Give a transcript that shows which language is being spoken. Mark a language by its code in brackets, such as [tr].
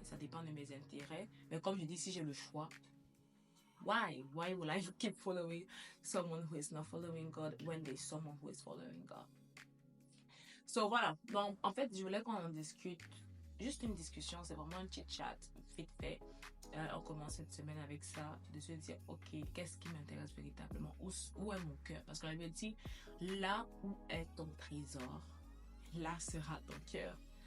[fr] Ça dépend de mes intérêts. Mais comme je dis, si j'ai le choix, [en] why? Why will I keep following someone who is not following God when there's someone who is following God? So voilà. [fr] Donc, en fait, je voulais qu'on en discute. Juste une discussion, c'est vraiment un chit chat, vite fait. On commence cette semaine avec ça, de se dire, ok, qu'est-ce qui m'intéresse véritablement? Où est mon cœur? Parce qu'on avait dit, là où est ton trésor, là sera ton cœur.